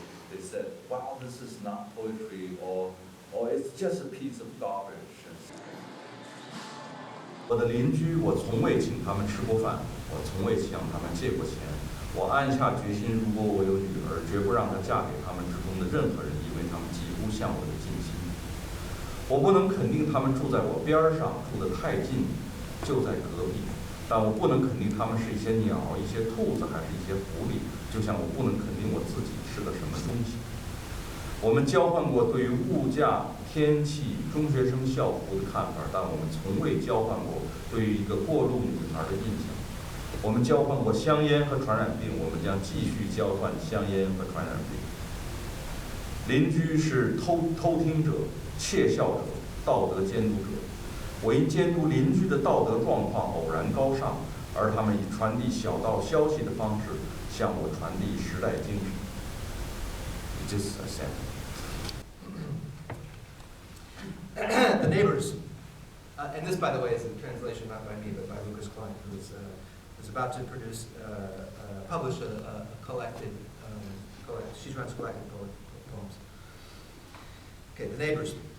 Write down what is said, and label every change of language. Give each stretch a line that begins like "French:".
English: They said, "Wow, this is not poetry," or "It's just a piece of garbage."
Chinese: 我的邻居，我从未请他们吃过饭，我从未向他们借过钱。我暗下决心，如果我有女儿，绝不让她嫁给他们之中的任何人，因为他们几乎像我的近亲。我不能肯定他们住在我边上，住得太近，就在隔壁。但我不能肯定他们是一些鸟、一些兔子，还是一些狐狸。就像我不能肯定我自己是个什么东西。我们交换过对于物价、天气、中学生校服的看法，但我们从未交换过对于一个过路女孩的印象。我们交换过香烟和传染病，我们将继续交换香烟和传染病。邻居是偷听者、窃笑者、道德监督者。我因监督邻居的道德状况偶然高尚，而他们以传递小道消息的方式向我传递时代精神。
English: Just a second. The Neighbors, and this, by the way, is a translation not by me, but by Lucas Klein, who is about to publish a collected, Xi Chuan's collected poems. Okay, The Neighbors.